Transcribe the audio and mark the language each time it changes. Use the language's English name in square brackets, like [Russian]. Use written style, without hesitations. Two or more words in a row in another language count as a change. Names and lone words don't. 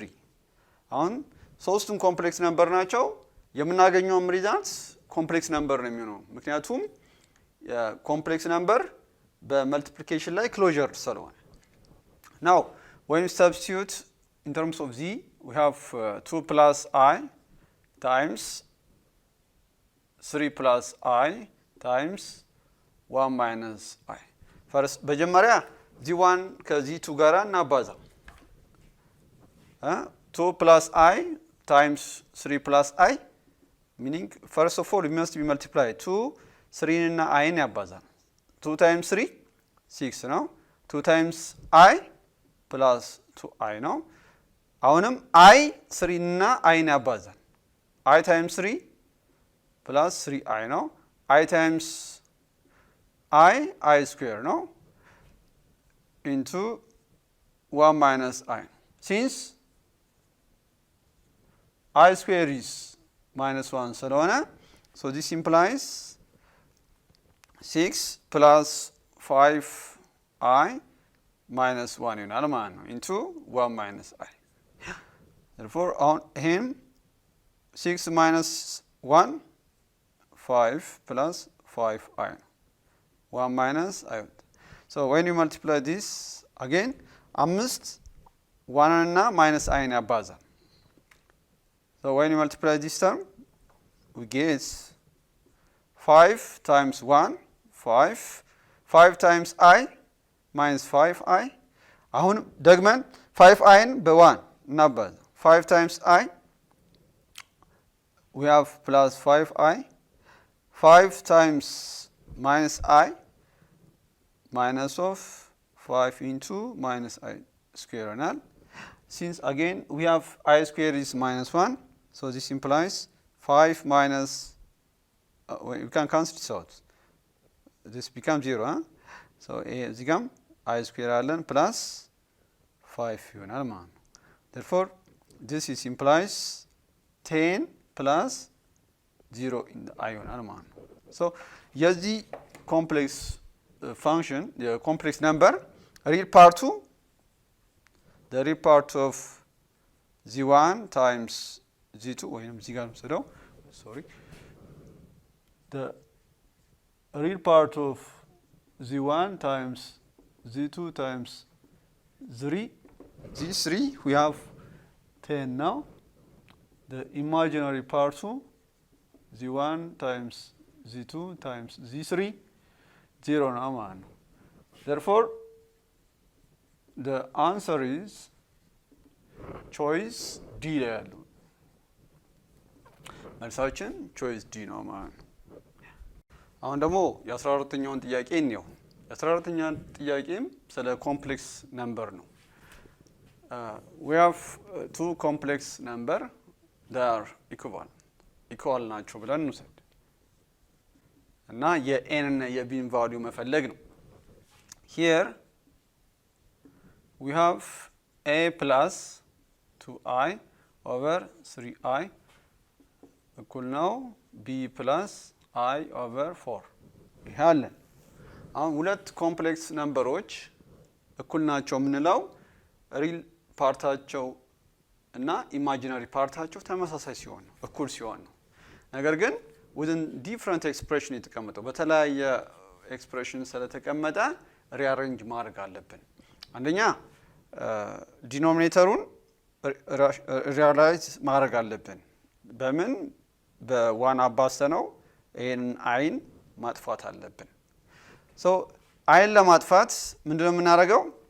[Amharic] አሁን ሶስቱም ኮምፕሌክስ ነምበር ናቸው። የምናገኘው ሪዛልት ኮምፕሌክስ ነምበር ነው የሚሆነው፣ ምክንያቱም ኮምፕሌክስ ነምበር በመልቲፕሊኬሽን ላይ ክሎዥር ስለሆነ። [English] now when we substitute in terms of z, we have 2 plus I times 3 plus I times 1 minus I. first [Amharic] በመጀመሪያ z1 ከz2 ጋር እናባዛ። [English] 2 plus I times 3 plus I, meaning first of all it must be multiplied. [Amharic] 2 3 እና I ያባዛል። 2 times 3 6 ነው። 2 [English] times I plus [Amharic] 2I ነው። አሁንም I 3 እና I ያባዛል። [English] I times 3 plus 3I [Amharic] ነው። [English] I times I square [Amharic] ነው [English] into 1 minus I. Since I square is minus 1 ስለሆነ, so this implies 6 plus 5I minus 1 [Amharic] ይሆናል ማለት ነው [English] into 1 minus I. therefore on him 6 minus 1 5 plus 5I 1 minus I. so when you multiply this again, 5 1 እና minus I ያባዛል። so when you multiply this term, we get 5 times 1, 5. 5 times I minus 5I. [Amharic] አሁን ደግመን 5iን በ1 እናባዛ [English] 5 times I we have plus 5I. 5 times minus I minus of 5 into minus I square ይሆናል. Since again we have I square is minus 1, so this implies 5 minus we can cancel this out. This becomes 0, huh? So [Amharic] እዚህ ጋም [English] I square አለን plus 5 [Amharic] ይሆናል ማለት ነው. [English] Therefore this is implies 10 plus 0 in the I [Amharic] ይሆናል ማለት ነው. [English] So የዚህ complex function, the complex number, real part 2, the real part of z1 times z2 [Amharic] ወይም እዚህ ጋር ነው [English] sorry, the real part of z1 times z2 times 3, these 3 we have 10 now. The imaginary part 2, z1 times z2 times z3, 0 now man. Therefore the answer is choice D [Amharic] ላይ ያለው መልሳችን [English] choice D [Amharic] ነው ማለት ነው። አሁን ደግሞ የ14ኛውን ጥያቄ እንየው። የ14ኛው ጥያቄም ስለ ኮምፕሌክስ ነምበር ነው። [English] we have two complex number, they are equal [Amharic] ናቸው ብለን እንውሰድ እና የn እና የbን ቫልዩ መፈለግ ነው። here [English] we have a plus 2i over 3i [Amharic] እኩል ነው [English] b plus I over 4 ይሄ [Amharic] አለን። አሁን ሁለት ኮምፕሌክስ ነምበሮች እኩል ናቸው የምንለው ሪል ፓርታቸው እና ኢማጂናሪ ፓርታቸው ተመሳሳይ ሲሆን ነው፣ እኩል ሲሆን ነው። ነገር ግን [English] within different expression [Amharic] የተቀመጠው በተለያየ ኤክስፕሬሽን ስለተቀመጠ ሪአሬንጅ ማድረግ አለብን። አንደኛ ዲኖሚኔተሩን ሪያላይዝ ማድረግ አለብን። በምን በዋን አባስተነው ይሄን አይን ማጥፋት አለብን። ሶ አይን ለማጥፋት ምንድነው የምናደርገው?